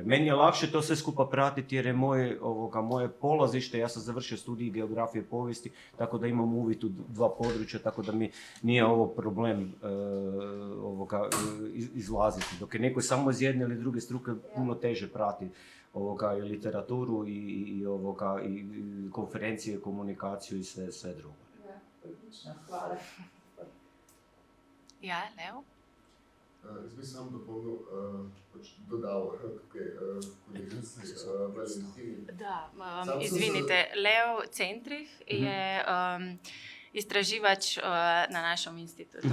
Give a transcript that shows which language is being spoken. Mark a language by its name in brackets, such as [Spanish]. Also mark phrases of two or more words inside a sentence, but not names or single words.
[Croatian] Meni je lakše to sve skupa pratiti jer je moje polazište, ja sam završio studij geografije i povijesti, tako da imam uvid u 2 područja, tako da mi nije ovo problem izlaziti. Dok je neko samo iz jedne ili druge struke puno teže prati i literaturu i konferencije, komunikaciju i sve drugo. [Slovenian] Ja, odlično, hvala. Ja, Leo? Jaz bi sam dodal tukaj kolegici Valentini. [Croatian] Da, izvinite, Leo Centrich je istraživač na našem institutu.